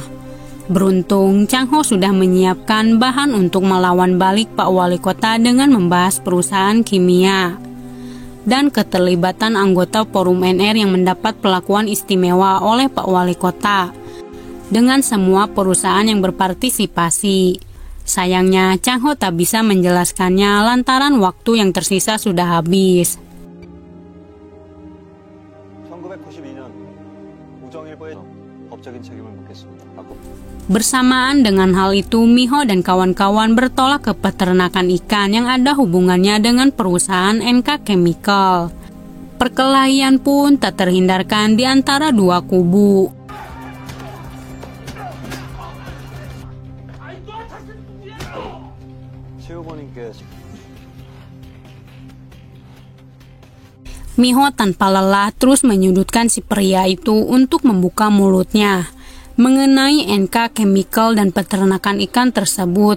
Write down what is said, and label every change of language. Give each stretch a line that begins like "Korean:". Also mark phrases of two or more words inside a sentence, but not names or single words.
Indonesian: Beruntung, Chang Ho sudah menyiapkan bahan untuk melawan balik Pak Wali Kota dengan membahas perusahaan kimia dan keterlibatan anggota Forum NR yang mendapat perlakuan istimewa oleh Pak Wali Kota dengan semua perusahaan yang berpartisipasi. Sayangnya, Chang Ho tak bisa menjelaskannya lantaran waktu yang tersisa sudah habis.
Korean: 1992년 우정일보에서 법적인 책임을 묻겠습니다.
Indonesian: Bersamaan dengan hal itu, Miho dan kawan-kawan bertolak ke peternakan ikan yang ada hubungannya dengan perusahaan NK Chemical. Perkelahian pun tak terhindarkan di antara dua kubu. Miho tanpa lelah terus menyudutkan si pria itu untuk membuka mulutnya mengenai NK Chemical dan peternakan ikan tersebut.